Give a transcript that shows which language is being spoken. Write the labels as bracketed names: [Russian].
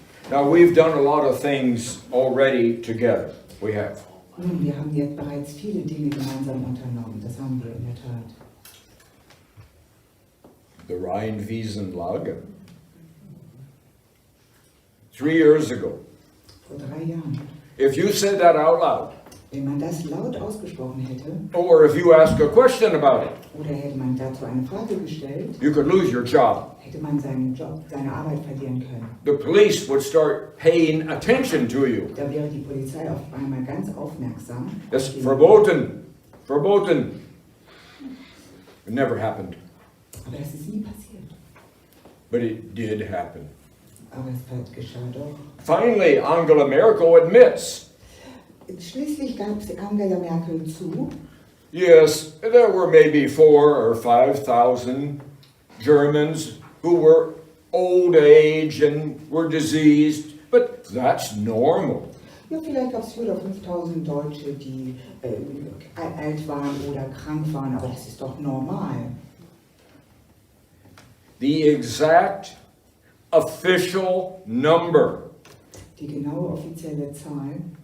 [English] Now, we've done a lot of things already together. We have. [German] Nun, wir haben jetzt bereits viele Dinge gemeinsam unternommen. Das haben wir in der Tat. [English] The Rheinwiesenlage. 3 years ago. [German] Vor 3 Jahren. [English] If you said that out loud, [German] Wenn man das laut ausgesprochen hätte, [English] or if you asked a question about it, [German] oder hätte man dazu eine Frage gestellt, [English] you could lose your job. [German] hätte man seinen Job, seine Arbeit verlieren können. [English] The police would start paying attention to you. [German] Da wäre die Polizei auf einmal ganz aufmerksam. [English] It's verboten. Verboten. It never happened. [German] Aber das ist nie passiert. [English] But it did happen. [German] Aber es geschah doch. [English] Finally, Angela Merkel admits, [German] Schließlich gab es Angela Merkel zu, [English] yes, there were maybe 4,000 or 5,000 Germans who were old age and were diseased, but that's normal. [German] ja, vielleicht gab es 4.000 oder 5.000 Deutsche, die alt waren oder krank waren, aber das ist doch normal. [English] The exact official number [German] Die genaue offizielle Zahl